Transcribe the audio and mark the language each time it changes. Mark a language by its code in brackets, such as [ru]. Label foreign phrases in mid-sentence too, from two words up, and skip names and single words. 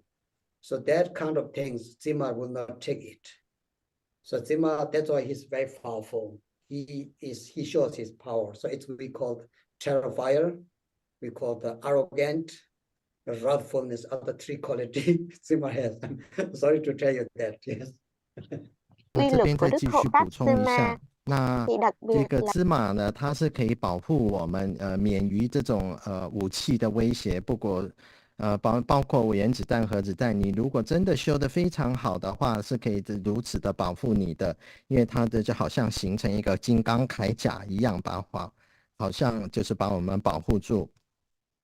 [en] So that kind of things, Tzimar will not take it. So Tzimar, that's why he's very powerful. He shows his power. So it's we call terrifier, we call the arrogant, wrathfulness, other three quality Tzimar has. I'm sorry to tell you that, yes. [vi] quy luật của Đức Hộ Pháp Sư Ma thì đặc [zh] 这 [vi] biệt [zh] 个 [vi] là [zh] 芝麻呢，它是可以保护我们免于这种武器的威胁。不过包括原子弹、核子弹，你如果真的修得非常好的话，是可以如此的保护你的，因为它的就好像形成一个金刚铠甲一样，好像就是把我们保护住。